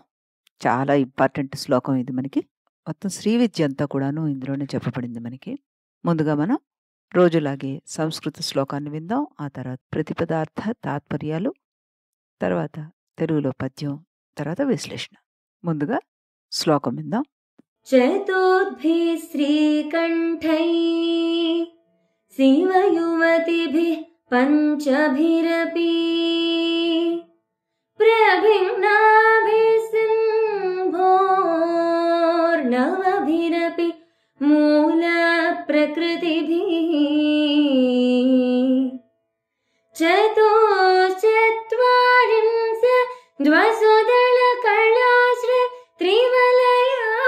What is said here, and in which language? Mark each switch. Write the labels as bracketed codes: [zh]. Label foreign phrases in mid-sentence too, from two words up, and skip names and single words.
[te] చాలా ఇంపార్టెంట్ శ్లోకం ఇది మనకి. మొత్తం శ్రీ విద్య అంతా కూడాను ఇందులోనే చెప్పబడింది మనకి. ముందుగా మనం రోజులాగే సంస్కృత శ్లోకాన్ని విందాం. ఆ తర్వాత ప్రతిపదార్థ తాత్పర్యాలు, తర్వాత తెలుగులో పద్యం, తర్వాత విశ్లేషణ. ముందుగా శ్లోకం విందాం. [sa] चतुर्भिः श्रीकण्ठैः शिवयुवतिभिः पञ्चभिरपि प्रभिन्नाभिः सिंहोर्नवभिरपि मूलप्रकृतिभिः चतुश्चत्वारिंशद्वसुदलकलाश्र त्रिवलया